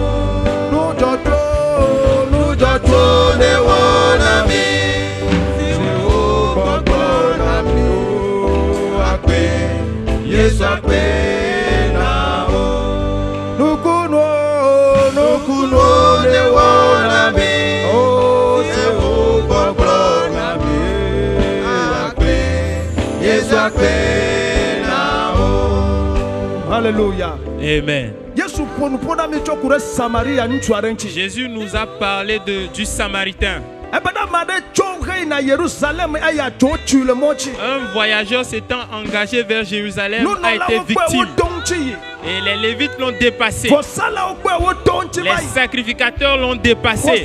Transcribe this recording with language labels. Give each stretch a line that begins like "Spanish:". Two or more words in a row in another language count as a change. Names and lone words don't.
Ewe: nujoto le wona me se o gbogbo na mi o akpe Yesu akpe na o nukuno le wona me o se o gbogbo na mi akpe Yesu akpe na o.
French: Alléluia. Amen. Jésus nous a parlé du Samaritain. Un voyageur s'étant engagé vers Jérusalem a été victime. Et les Lévites l'ont dépassé. Les sacrificateurs l'ont dépassé.